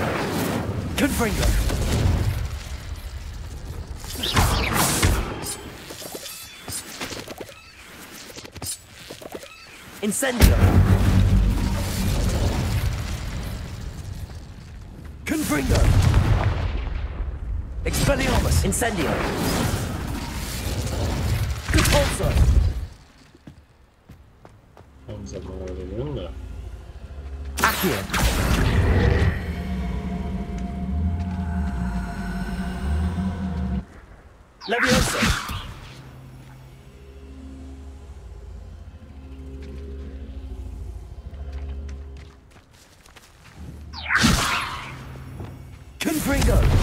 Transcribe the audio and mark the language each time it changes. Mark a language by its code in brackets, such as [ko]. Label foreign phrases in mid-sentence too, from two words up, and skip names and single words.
[tr] Confringo. Incendio. Confringo. Expelliarmus. Incendio. Repulsor. Tam zaman öğreniyorum da. Accio. Levioso. Confringo.